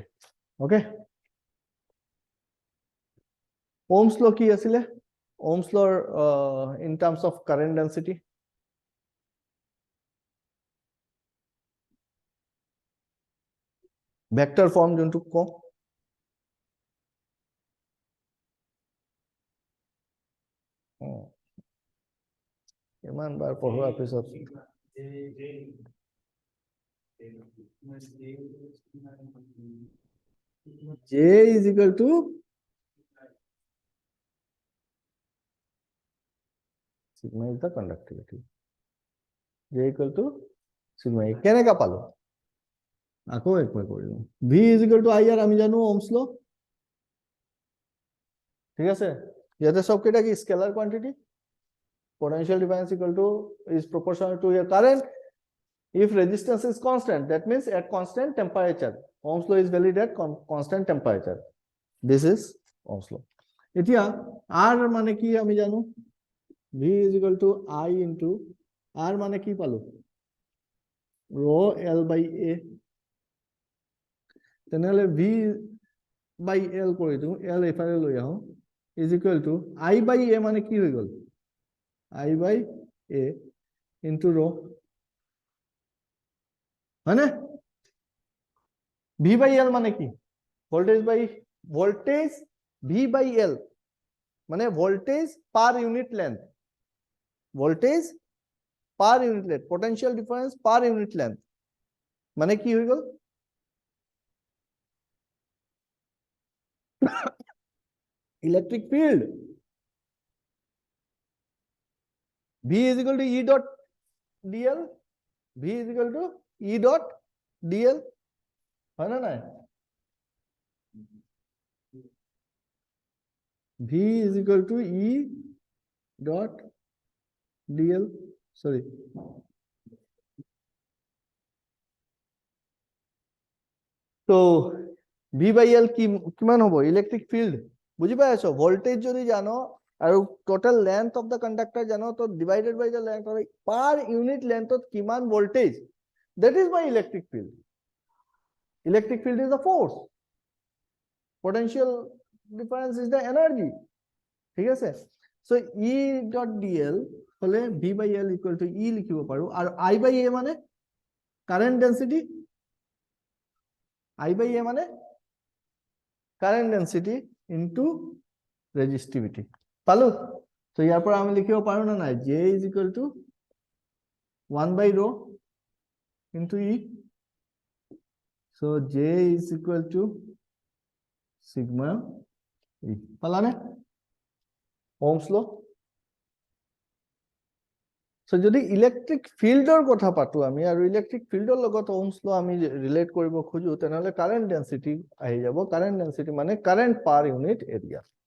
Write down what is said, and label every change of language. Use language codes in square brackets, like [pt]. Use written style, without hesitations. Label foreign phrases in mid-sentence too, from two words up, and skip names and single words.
[as] ওকে, [en] Ohm's law [as] কি আছিলে, ওহমছ লৰ [en] in terms of current density, vector form [as] যোনটো কওঁ, ইমান বাৰ পঢ়োৱাৰ পিছত [en] J is equal to sigma is the conductivity. J equal to sigma. [as] কেনেকা পালো আকৌ একবাৰ কৰিম, [en] V is equal to I [as] আর আমি জানো [en] Ohm's law, [as] ঠিক আছে। ইয়াতে সব কেইটা কি [en] scalar quantity, potential difference equal to is proportional to your current if resistance is constant, that means at constant temperature. Ohm's law is valid at constant temperature. This is Ohm's law. [as] এতিয়া R মানে কি আমি জানো, [en] V is equal to I into R [as] মানে কি পালো [en] rho L by A, [as] তেনেহলে [en] V by L [as] কৰি দিওঁ, L এফালে লৈ আহো, [en] is equal to I by A [as] মানে কি হৈ গল [en] I by A into rho, [as] হয় না? [en] V by L [as] মানে কি [en] voltage by voltage, V by L [as] মানে [en] voltage per unit length, voltage per unit length, potential difference per unit length [as] মানে কি হৈ গল [en] electric field. V is equal to E dot dl, V is equal to E dot dl, [as] হয় না নাই? [en] V is equal to E dot dl, sorry, তো V by L [as] কিমান হ'ব [en] electric field, [as] বুঝি পাই আছো? ভোল্টেজ যদি জানো আৰু [en] total length of the conductor [as] জানো তো [en] divided by the length [as] হয় [en] per unit length [as] কিমান ভোল্টেজ, [en] that is my electric field. Electric field is the force, potential difference is the energy, [as] ঠিক আছে। [en] so E dot dl হলে V by L equal to E [as] লিখিব পাৰো, আৰু [en] I by A মানে current density, I by A [as] মানে [en] current density into resistivity [as] পালো। তো ইয়াৰ পৰা আমি লিখিব পাৰো না নাই, [en] J is equal to 1 by rho into E, so J is equal to sigma E, [as] পালানে [en] Ohm's law. [as] সো যদি [en] electric field [as] কথা পাতো আমি আৰু [en] electric field [as] লগত [en] Ohm's law [as] আমি ৰিলেট কৰিব খোজো, তেনেহলে [en] current density [as] আহি যাব, [en] current density [as] মানে [en] current per unit area.